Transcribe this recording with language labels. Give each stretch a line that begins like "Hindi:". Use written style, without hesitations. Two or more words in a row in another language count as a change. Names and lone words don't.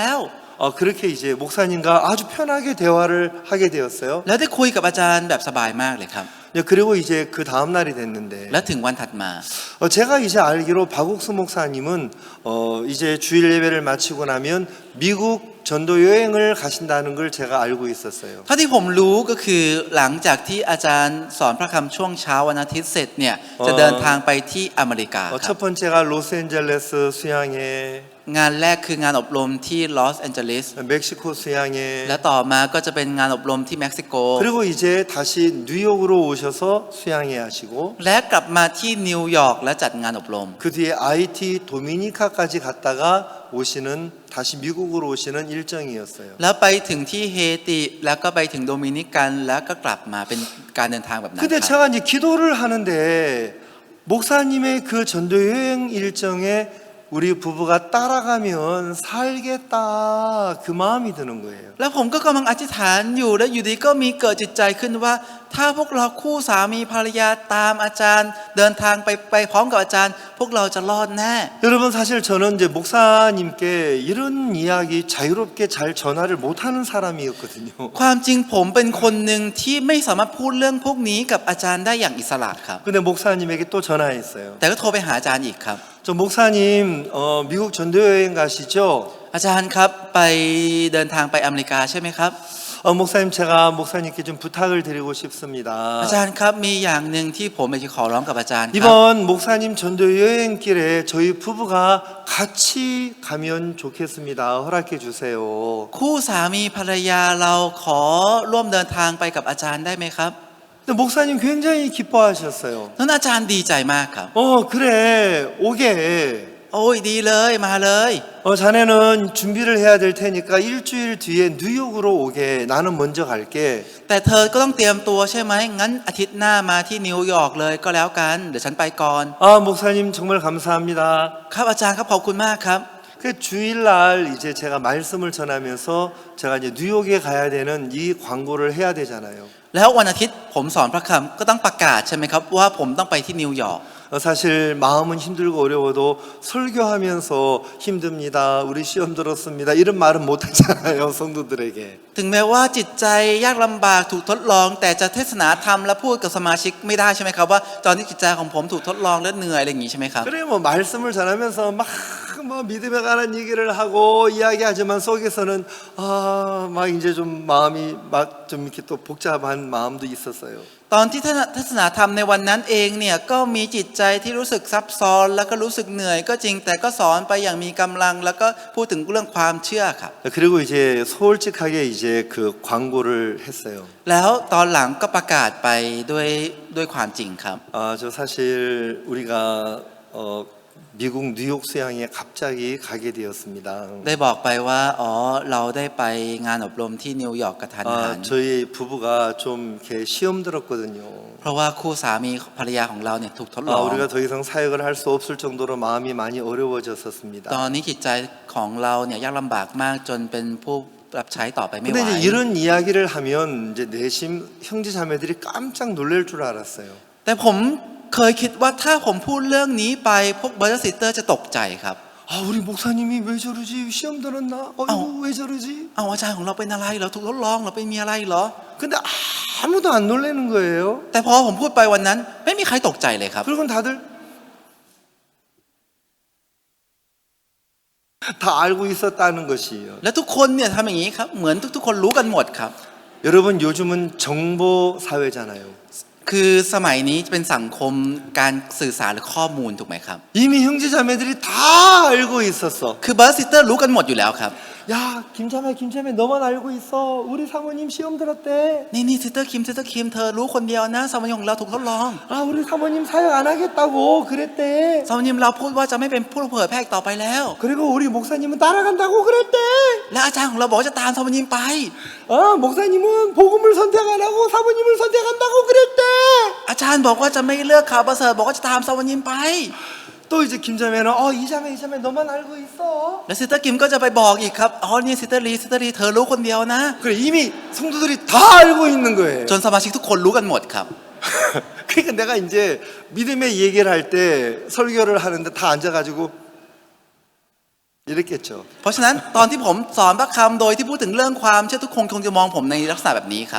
Korean: 그렇게 이제 목사님과 아주 편하게 대화를 하게 되었어요.
Thai: แล้วได้คุยกับอาจารย์แบบสบายมากเลยครับ
Korean: 그리고 이제 그 다음 날이 됐는데
Thai: แล้วถึงวันถัดมา
Korean: 제가 이제 알기로 박옥수 목사님은 이제 주일 예배를 마치고 나면 미국 전도 여행을 가신다는 걸 제가 알고 있었어요.
Thai: เท่าที่ผมรู้ก็คือหลังจากที่อาจารย์สอนพระคำช่วงเช้าวันอาทิตย์เสร็จเนี่ยจะเดินทางไปที่อเมริกาค
Korean: 첫
Thai: รับ
Korean: 번째가 로스앤젤레스 수양회,
Thai: งานแรกคืองานอบรมที่ลอสแอนเจลิส
Korean: 멕시코 수양회,
Thai: และต่อมาก็จะเป็นงานอบรมที่เม็กซิโก
Korean: 그리고 이제 다시 뉴욕으로 오셔서 수양회 하시고
Thai: และกลับมาที่นิวยอร์กและจัดงานอบรม
Korean: 그 뒤에 IT 도미니카까지 갔다가 오시는 다시 미국으로 오시는 일정이었어요.
Thai: แล้วไปถึงที่เฮติแล้วก็ไปถึงโดมินิกันแล้วก็กลับมาเป็นการเดินทางแบบนั้น
Korean: 근데
Thai: ครับ
Korean: 제가 이제 기도를 하는데 목사님의 그 전도 여행 일정에 우리 부부가 따라가면 살겠다 그 마음이 드는 거예요.
Thai: แล้วผมก็กำลังอธิษฐานอยู่และอยู่ดีก็มีเกิดจิตใจขึ้นว่าถ้าพวกเราคู่สามีภรรยาตามอาจารย์เดินทางไปพร้อมกับอาจารย์ พวกเราจะรอดแน่
Korean: 여러분 사실 저는 이제 목사님께 이런 이야기 자유롭게 잘 전화를 못하는 사람이었거든요.
Thai: ความจริงผมเป็นคนหนึ่งที่ไม่สามารถพูดเรื่องพวกนี้กับอาจารย์ได้อย่างอิสระครับ
Korean: 근데 목사님에게 또 전화했어요.
Thai: แต่ก็โทรไปหาอาจารย์อีกครับ
Korean: 저 목사님 미국 전도 여행 가시죠?
Thai: อาจารย์ครับไปเดินทางไปอเมริกาใช่ไหมครับ
Korean: 목사님 제가 목사님께 좀 부탁을 드리고 싶습니다.
Thai: อาจารย์ครับมีอย่างหนึ่งที่ผมอยากจะขอร้องกับอาจารย์ครับ
Korean: 이번 목사님 전도 여행길에 저희 부부가 같이 가면 좋겠습니다. 허락해 주세요.
Thai: คู่สามีภรรยาเราขอร่วมเดินทางไปกับอาจารย์ได้ไหมครับ
Korean: 근데 목사님 굉장히 기뻐하셨어요.
Thai: นั้นอาจารย์ดีใจมากครับ
Korean: 그래 오게
Thai: โอ้ยดีเลยมาเลย
Korean: 자네는 준비를 해야 될 테니까 일주일 뒤에 뉴욕으로 오게. 나는 먼저 갈게.
Thai: แต่เธอก็ต้องเตรียมตัวใช่ไหมงั้นอาทิตย์หน้ามาที่นิวยอร์กเลยก็แล้วกันเดี๋ยวฉันไปก่อน
Korean: 목사님 정말 감사합니다.
Thai: ครับอาจารย์ครับขอบคุณมากครับ
Korean: 그 주일날 이제 제가 말씀을 전하면서 제가 이제 뉴욕에 가야 되는 이 광고를 해야 되잖아요.
Thai: แล้ววันอาทิตย์ผมสอนพระคำก็ต้องประกาศใช่ไหมครับว่าผมต้องไปที่นิวยอร์ก
Korean: 사실 마음은 힘들고 어려워도 설교하면서 힘듭니다. 우리 시험 들었습니다. 이런 말은 못 하잖아요, 성도들에게.
Thai: ถึงแม้ว่าจิตใจยากลำบากถูกทดลอง แต่จะเทศนาธรรมและพูดกับสมาชิกไม่ได้ใช่ไหมครับว่าตอนนี้จิตใจของผมถูกทดลองและเหนื่อยอะไรอย่างนี้ใช่ไหมครับ
Korean: 그래 뭐 말씀을 전하면서 막 믿음에 관한 얘기를 하고 이야기하지만 속에서는 막 이제 좀 마음이 막 좀 이렇게 또 복잡한 마음도 있었어요.
Thai: ตอนที่เทศนาธรรมในวันนั้นเองเนี่ยก็มีจิตใจที่รู้สึกซับซ้อนแล้วก็รู้สึกเหนื่อยก็จริงแต่ก็สอนไปอย่างมีกำลังแล้วก็พูดถึงเรื่องความเชื่อครับ
Korean: 그리고 이제 솔직하게 이제 그 광고를 했어요.
Thai: แล้วตอนหลังก็ประกาศไปด้วยความจริงครับ
Korean: 저 사실 우리가 미국 뉴욕 수양에 갑자기 가게 되었습니다.
Thai: ได้บอกไปว่าอ๋อเราได้ไปงานอบรมที่นิวยอร์กกระทันหัน
Korean: 저희 부부가 좀 이렇게 시험 들었거든요.
Thai: เพราะว่าคู่สามีภรรยาของเราเนี่ยถูกทดลอง
Korean: 우리가 더 이상 사역을 할 수 없을 정도로 마음이 많이 어려워졌었습니다.
Thai: ตอนนี้จิตใจของเราเนี่ยยากลำบากมากจนเป็นผู้รับใช้ต่อไปไม่ไห
Korean: 근데
Thai: ว
Korean: 이제 이런 이야기를 하면 이제 내심 형제자매들이 깜짝 놀랄 줄 알았어요.
Thai: แต่ผมเคยคิดว่าถ้าผมพูดเรื่องนี้ไปพวก
English: brother sister
Thai: จะตกใจครับ
Korean: 우리 목사님이 왜 저러지? 시험 들었나? 왜 저러지?
Thai: เอาอาจารย์ของเราเป็นอะไรเหรอถูกทดลองเหรอไปมีอะไรเหรอ
Korean: 근데 아무도 안 놀라는 거예요.
Thai: แต่พอผมพูดไปวันนั้นไม่มีใครตกใจเลยครับ
Korean: 그리고 다들 다 알고 있었다는 것이에요.
Thai: และทุกคนเนี่ยทำอย่างนี้ครับเหมือนทุกคนรู้กันหมดครับ
Korean: 여러분 요즘은 정보 사회잖아요.
Thai: คือสมัยนี้เป็นสังคมการสื่อสารหรือข้อมูลถูกไหมครับ
Korean: 이미 형제자매들이 다 알고 있었어.
Thai: คือ
English: brother sister
Thai: รู้กันหมดอยู่แล้วครับ
Korean: 야, 김자매 너만 알고 있어. 우리 사모님 시험 들었대.
Thai: นี่ซิสเตอร์คิมเธอรู้คนเดียวนะสามีของเราถูกทดลอง
Korean: 우리 사모님 사역 안 하겠다고 그랬대.
Thai: สามีเราพูดว่าจะไม่เป็นผู้เผยแพร่ต่อไปแล้ว
Korean: 그리고 우리 목사님은 따라간다고 그랬대.
Thai: และอาจารย์ของเราบอกจะตามสามีไป
Korean: 목사님은 복음을 선택 안 하고 사모님을 선택한다고 그랬대.
Thai: อาจารย์บอกว่าจะไม่เลือกข่าวประเสริฐบอกว่าจะตามสามีไป
Korean: 또 이제 김자매는 이자매 너만 알고 있어.
Thai: และซิสเตอร์คิมก็จะไปบอกอีกครับอ๋อนี่ซิสเตอร์ลีเธอรู้คนเดียวนะ
Korean: 그래 이미 성도들이 다 알고 있는 거예요.
Thai: จนสมาชิกทุกคนรู้กันหมดครับ
Korean: 그러니까 내가 이제 믿음의 얘기를 할 때 설교를 하는데 다 앉아가지고 이랬겠죠.
Thai: เพราะฉะนั้นตอนที่ผมสอนพระคำโดยที่พูดถึงเรื่องความเชื่อทุกคนคงจะมองผมในลักษณะแบบนี้ครับ